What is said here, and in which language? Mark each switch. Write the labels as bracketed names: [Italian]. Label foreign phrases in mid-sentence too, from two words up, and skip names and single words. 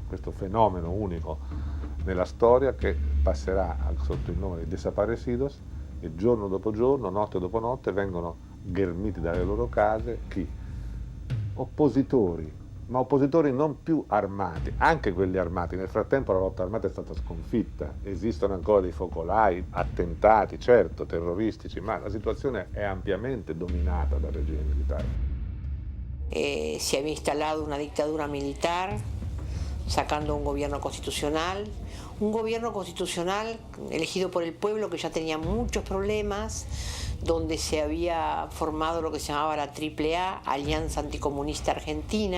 [Italian] Questo fenomeno unico nella storia che passerà sotto il nome di desaparecidos, e giorno dopo giorno, notte dopo notte vengono ghermiti dalle loro case chi? Oppositori, ma oppositori non più armati, anche quelli armati. Nel frattempo la lotta armata è stata sconfitta, esistono ancora dei focolai, attentati, certo, terroristici, ma la situazione è ampiamente dominata dal regime militare. [Spanish] Se había instalado una dictadura militar, sacando un gobierno constitucional elegido por el pueblo que ya tenía muchos problemas, donde se había formado lo que se llamaba la AAA, Alianza Anticomunista Argentina.